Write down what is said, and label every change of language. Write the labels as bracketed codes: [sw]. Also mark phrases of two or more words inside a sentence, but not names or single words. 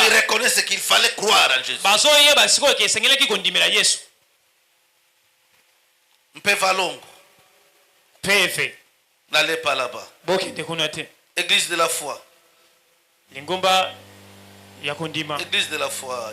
[fr] reconnaît ce qu'il fallait croire en Jésus. [ln] bazoyeba sikoyo ke esengelaki kondimela yesu Mpevalongo, peve [fr] n'allez pas là-bas. [ln] bokende kuna te [fr] Église de la foi. [ln] lingomba ya kondima [fr] Église de la foi.